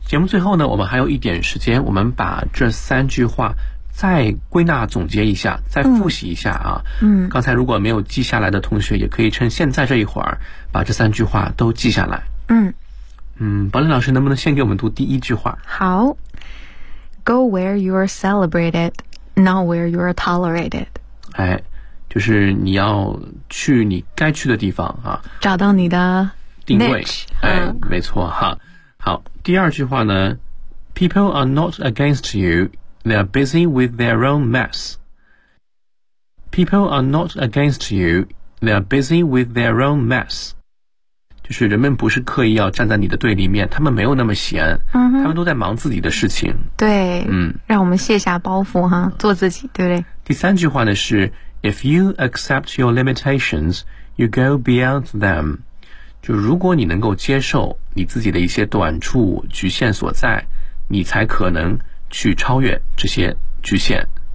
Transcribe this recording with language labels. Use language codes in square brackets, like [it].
[zh] 节目最后呢我们还有一点时间，我们把这三句话再归纳总结一下，再复习一下啊。刚才如果没有记下来的同学也可以趁现在这一会儿把这三句话都记下来。宝林老师能不能先给我们读第一句话？好， [en] Go where you are celebrated, not where you are tolerated。 [zh] 哎，就是你要去你该去的地方啊，找到你的定位。没错哈。好，第二句话呢， [en] People are not against you, they are busy with their own mess. People are not against you, they are busy with their own mess. [zh] 就是人们不是刻意要站在你的对立面，他们没有那么闲，他们都在忙自己的事情。对，让我们卸下包袱哈，做自己，对不对？第三句话呢是 [en] If you accept your limitations, you go beyond them. [zh] 就如果你能够接受你自己的一些短处、局限所在，你才可能去超越这些局限。